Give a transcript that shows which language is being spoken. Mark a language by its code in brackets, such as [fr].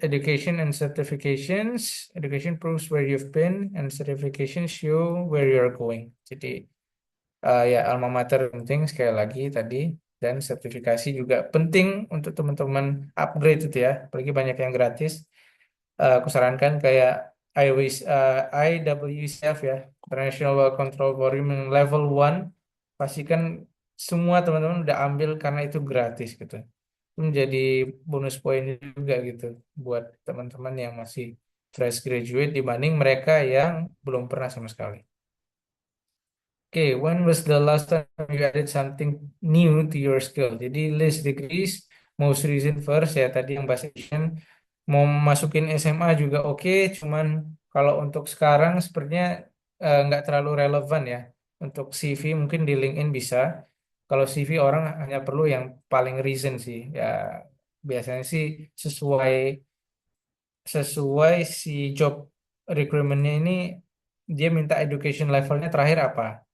[en] Education and certifications. Education proves where you've been, and certification show where you're going. [id] Jadi, ya alma mater penting sekali lagi tadi. Dan sertifikasi juga penting untuk teman-teman upgrade itu ya. Apalagi banyak yang gratis. Aku sarankan kayak IWCF ya, International Well Control Forum yang level 1. Pastikan semua teman-teman udah ambil karena itu gratis gitu. Itu menjadi bonus poin juga gitu buat teman-teman yang masih fresh graduate dibanding mereka yang belum pernah sama sekali. Oke, [en] when was the last time you added something new to your skill? [id] Jadi [en] list degrees, most recent first [id] ya tadi yang bahasa Asian. Mau masukin SMA juga oke, cuman kalau untuk sekarang sepertinya nggak terlalu relevan ya. Untuk CV mungkin di LinkedIn bisa. Kalau CV orang hanya perlu yang paling recent sih. Ya biasanya sih sesuai sesuai si job requirement-nya ini dia minta education levelnya terakhir apa.